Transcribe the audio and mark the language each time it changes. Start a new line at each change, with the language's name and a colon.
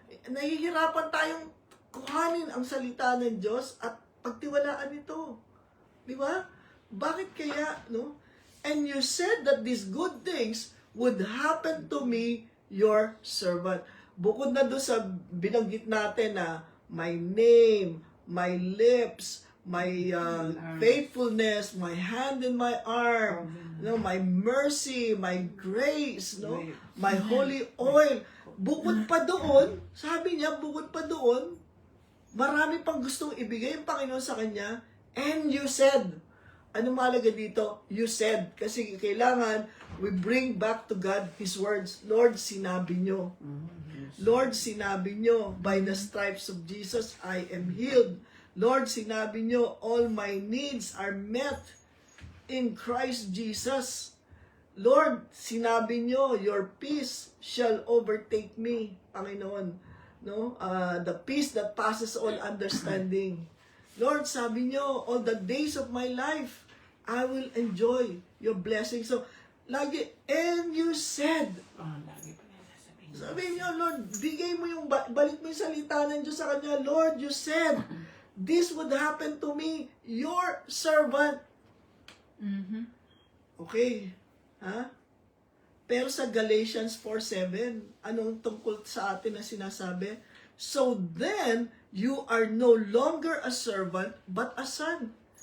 Filipino: Nahihirapan tayong kuhanin ang salita ng Diyos at pagtiwalaan ito. Di ba? Bakit kaya, no?
English: And you said that these good things would happen to me, your servant.
Filipino: Bukod na doon sa binanggit natin na
English: my name, my lips, my faithfulness, my hand and my arm,
Filipino: no,
English: my mercy, my grace,
Filipino: no,
English: my holy oil.
Filipino: Bukod pa doon, sabi niya, bukod pa doon, marami pang gustong ibigay ng Panginoon sa kanya.
English: And you said,
Filipino: ano mahalaga dito?
English: You said.
Filipino: Kasi kailangan
English: we bring back to God His words. Lord,
Filipino: sinabi nyo.
English: Lord, sinabi nyo, by the stripes of Jesus, I am healed. Lord,
Filipino: sinabi nyo,
English: all my needs are met in Christ Jesus. Lord,
Filipino: sinabi nyo,
English: your peace shall overtake me, Panginoon. No? The peace that passes all understanding. Lord,
Filipino: sabi nyo,
English: all the days of my life, I will enjoy your blessing. So,
Filipino: lagi,
English: and you said,
Filipino: Lagi pa nila sabihin. sabi nyo, Lord, bigay mo yung, balik mo yung salita ng Diyos sa kanya.
English: Lord, you said, this would happen to me, your servant.
Filipino: Okay. Ha? Pero sa Galatians 4:7, anong tungkol sa atin na sinasabi?
English: So then, you are no longer a servant, but a son.